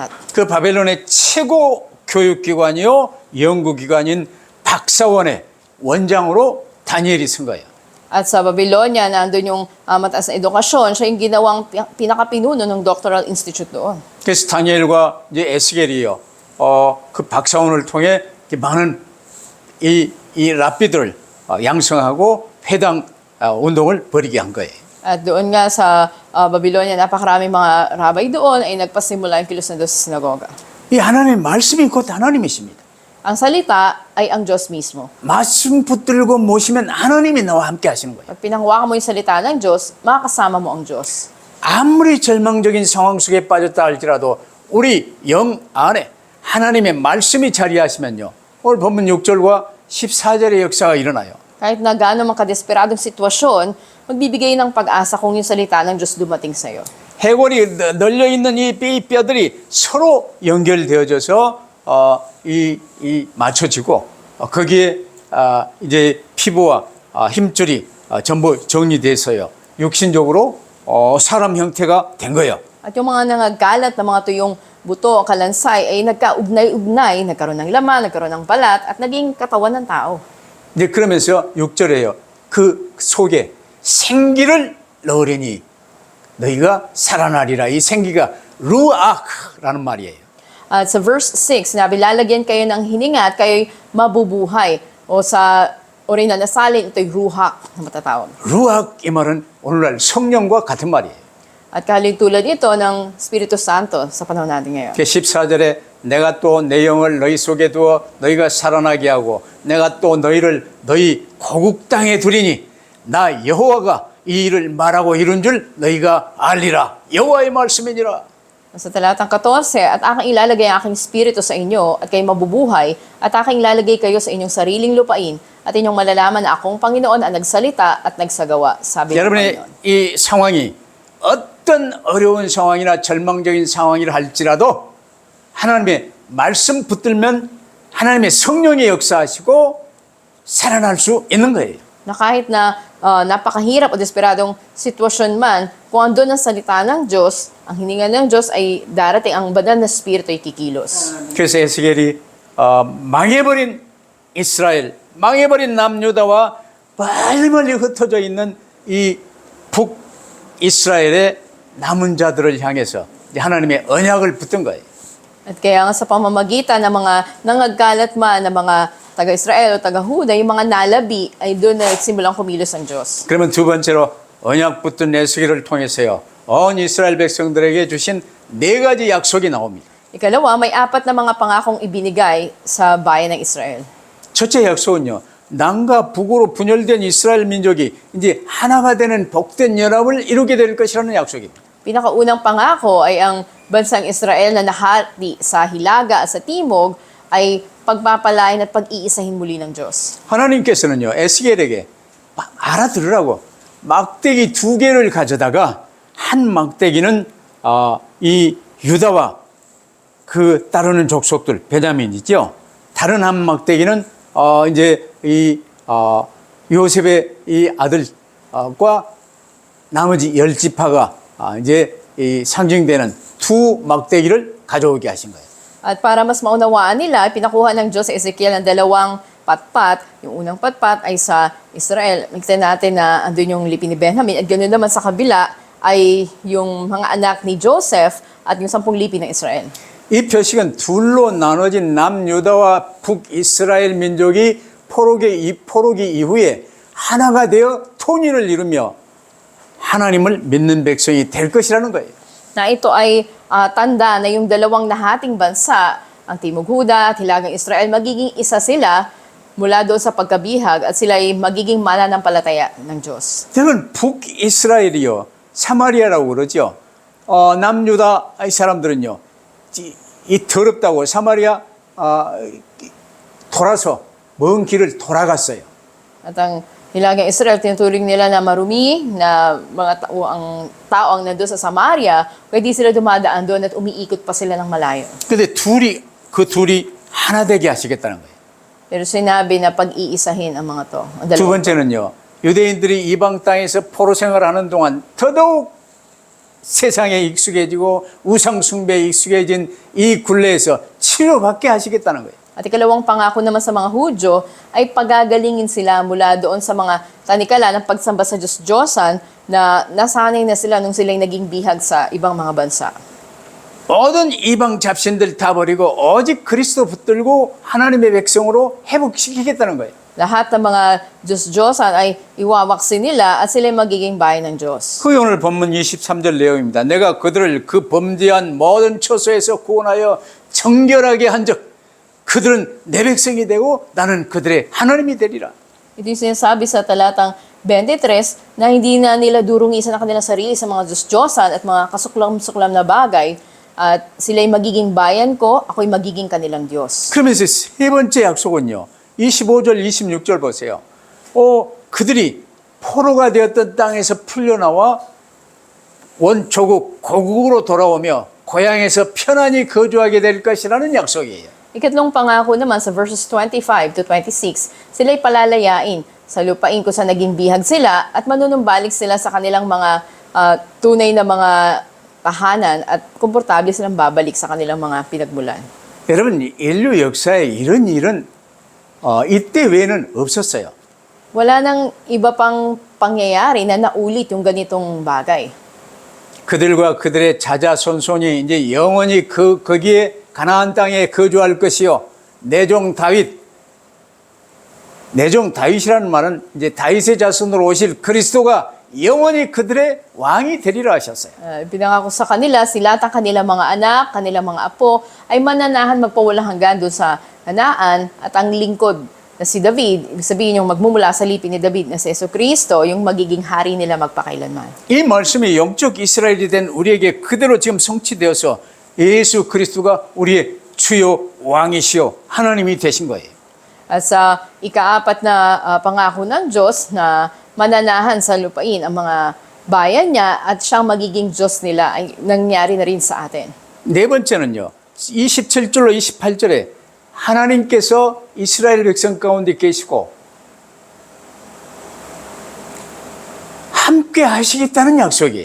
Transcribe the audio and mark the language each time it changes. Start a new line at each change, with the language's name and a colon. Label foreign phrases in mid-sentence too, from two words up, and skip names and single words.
Korean: 그 바벨론의 최고 교육기관이요 연구기관인 박사원의 원장으로 다니엘이 쓴 거예요.
Filipino: At sa Babylonia, nandun yung mataas na edukasyon, siya yung ginawang pinakapinuno ng
English: doctoral institute
Filipino: doon.
Korean: 그래서 다니엘과 이제 에스겔이요 그 박사원을 통해 많은 이 랍비들을 양성하고 회당 운동을 벌이게 한 거예요.
Filipino: At doon nga sa Babylonia, napakaraming mga rabay doon ay nagpasimula yung kilos na doon sa sinagoga.
Korean: 이 하나님의 말씀이 곧 하나님이십니다.
Filipino: Ang salita ay ang Diyos mismo.
Korean: 말씀 붙들고 모시면 하나님이 나와 함께 하시는 거예요.
Filipino: Pag pinanghawakan mo yung salita ng Diyos, makakasama mo ang Diyos.
Korean: 아무리 절망적인 상황 속에 빠졌다 할지라도 우리 영 안에 하나님의 말씀이 자리하시면요. 오늘 본문 6절과 14절의 역사가 일어나요.
Filipino: Kahit na gaano man kadesperadong sitwasyon, magbibigay ng pag-asa kung yung salita ng Diyos dumating sa'yo.
Korean: 해골이 널려있는 이 뼈들이 서로 연결되어져서 맞춰지고 거기에 이제 피부와 힘줄이 전부 정리돼서요. 육신적으로 사람 형태가 된 거예요.
Filipino: At yung mga nangagalat na mga tuyong buto, kalansay, ay nagkaugnay-ugnay, nagkaroon ng laman, nagkaroon ng balat, at naging katawan ng tao.
Korean: 이제 그러면서 6절에요. 그 속에 생기를 넣으려니 너희가 살아나리라. 이 생기가 루아크라는 말이에요.
Filipino: At sa verse 6, sinabi, lalagyan kayo ng hininga at kayo'y mabubuhay. O sa original na salin, ito'y ruhak na matatawag.
Korean: 루악 이 말은 오늘날 성령과 같은 말이에요.
Filipino: At tulad ito ng Espiritu Santo sa panahon natin ngayon.
Korean: 14절에 내가 또 내 영을 너희 속에 두어 너희가 살아나게 하고 내가 또 너희를 너희 고국 땅에 두리니 나 여호와가 이 일을 말하고 이룬 줄 너희가 알리라. 여호와의 말씀이니라.
Filipino: Sa talatang 14, at aking ilalagay ang aking spirito sa inyo at kayo mabubuhay at aking ilalagay kayo sa inyong sariling lupain at inyong malalaman na akong Panginoon ang nagsalita at nagsagawa, sabi ng
Korean: 여러분의
Filipino: Panginoon.
Korean: 이 상황이 어떤 어려운 상황이나 절망적인 상황이라 할지라도 하나님의 말씀 붙들면 하나님의 성령이 역사하시고 살아날 수 있는 거예요.
Filipino: Na kahit na napakahirap o desperadong sitwasyon man, kung andun ang salita ng Diyos, ang hininga ng Diyos ay darating ang banal na spirito ay kikilos.
Korean: 그래서 에스겔이 망해버린 이스라엘, 망해버린 남유다와 멀리 흩어져 있는 이 북이스라엘의 남은 자들을 향해서 이제 하나님의 언약을 붙든 거예요.
Filipino: At kaya nga sa pamamagitan ng mga nangagkalat man ng mga taga-Israel o taga-Huda, yung mga nalabi ay doon na nagsimulang kumilos ang Diyos.
Korean: 그러면 두 번째로 언약 붙든 에스겔을 통해서요, 온 이스라엘 백성들에게 주신 네 가지 약속이 나옵니다.
Filipino: Ikalawa, may apat na mga pangakong ibinigay sa bayan ng Israel.
Korean: 첫째 약속은요, 남과 북으로 분열된 이스라엘 민족이 이제 하나가 되는 복된 연합을 이루게 될 것이라는 약속입니다.
Filipino: Pinakaunang pangako ay ang bansang Israel na nahati sa hilaga at sa timog ay pagpapalain at pag-iisahin muli ng Diyos.
Korean: 하나님께서는요, 에스겔에게 알아들으라고 막대기 두 개를 가져다가 한 막대기는 이 유다와 그 따르는 족속들 베냐민이죠. 다른 한 막대기는 이제 이 요셉의 이 아들과 나머지 10지파가 이제 이 상징되는 두 막대기를 가져오게 하신 거예요.
Filipino: At para mas maunawaan nila, pinakuha ng Diyos sa Ezekiel ang dalawang patpat. Yung unang patpat ay sa Israel. Nakita natin na andun yung lipi ni Benjamin. At ganoon naman sa kabila ay yung mga anak ni Joseph at yung 10 lipi ng Israel.
Korean: 이 표식은 둘로 나눠진 남유다와 북이스라엘 민족이 포로기 이후에 하나가 되어 통일을 이루며 하나님을 믿는 백성이 될 것이라는 거예요.
Filipino: Na ito ay tanda na yung dalawang nahating bansa, ang Timog Huda at Hilagang Israel, magiging isa sila mula doon sa pagkabihag at sila ay magiging mananampalataya ng Diyos.
Korean: 저는 북이스라엘이요, 사마리아라고 그러죠. 남유다 이 사람들은요, 이 더럽다고 사마리아 돌아서 먼 길을 돌아갔어요.
Filipino: At ang Hilagang Israel, tinuturing nila na marumi, na mga tao ang nandun sa Samaria, kaya di sila dumadaan doon at umiikot pa sila ng malayo.
Korean: 근데 그 둘이 하나 되게 하시겠다는 거예요.
Filipino: Pero sinabi na pag-iisahin ang mga to. Ang
Korean: 두
Filipino: dalawa.
Korean: 번째는요, 유대인들이 이방 땅에서 포로 생활하는 동안 더더욱 세상에 익숙해지고 우상 숭배에 익숙해진 이 굴레에서 치료받게 하시겠다는 거예요.
Filipino: At ikalawang pangako naman sa mga Hudyo ay pagagalingin sila mula doon sa mga tanikala ng pagsamba sa Diyos-Diyosan na nasanay na sila nung sila'y naging bihag sa ibang mga bansa.
Korean: 모든 이방 잡신들 다 버리고 오직 그리스도 붙들고 하나님의 백성으로 회복시키겠다는 거예요.
Filipino: Lahat ng mga Diyos-Diyosan ay iwawaksin nila at sila'y magiging bayan ng Diyos.
Korean: 그게 오늘 본문 23절 내용입니다. 내가 그들을 그 범죄한 모든 처소에서 구원하여 정결하게 한즉 그들은 내 백성이 되고 나는 그들의 하나님이 되리라.
Filipino: Ito yung sinasabi sa talatang 23 na hindi na nila durungisan ang kanilang sarili sa mga Diyos-Diyosan at mga kasuklam-suklam na bagay at sila'y magiging bayan ko, ako'y magiging kanilang Diyos.
Korean: 그러면서 세 번째 약속은요. 25절 26절 보세요. 그들이 포로가 되었던 땅에서 풀려나와 원조국 고국으로 돌아오며 고향에서 편안히 거주하게 될 것이라는 약속이에요.
Filipino: Ikatlong pangako naman sa verses 25 to 26, sila'y palalayain sa lupain ko sa naging bihag sila at manunumbalik sila sa kanilang mga tunay na mga tahanan at komportable silang babalik sa kanilang mga pinagmulan.
Korean: 여러분, 인류 역사에 이런 일은 이때 외에는 없었어요.
Filipino: Wala nang iba pang pangyayari na naulit yung ganitong bagay.
Korean: 그들과 그들의 자자손손이 이제 영원히 거기에 가나안 땅에 거주할 것이요. 내종 다윗이라는 말은 이제 다윗의 자손으로 오실 그리스도가 영원히 그들의 왕이 되리라 하셨어요.
Filipino: Pinangako sa kanila, sila at ang kanilang mga anak, kanilang mga apo, ay mananahan magpawalang hanggan doon sa Kanaan at ang lingkod na si David, ibig sabihin yung magmumula sa lipi ni David na si Jesucristo, yung magiging hari nila magpakailanman.
Korean: 이 말씀이 영적 이스라엘이 된 우리에게 그대로 지금 성취되어서 예수 그리스도가 우리의 주요 왕이시요 하나님이 되신 거예요.
Filipino: At sa ikaapat na pangako ng Diyos na mananahan sa lupain ang mga bayan niya at siyang magiging Diyos nila ay nangyari na rin sa atin.
Korean: 네 번째는요. 27절로 28절에 하나님께서 이스라엘 백성 가운데 계시고 함께 하시겠다는 약속이에요.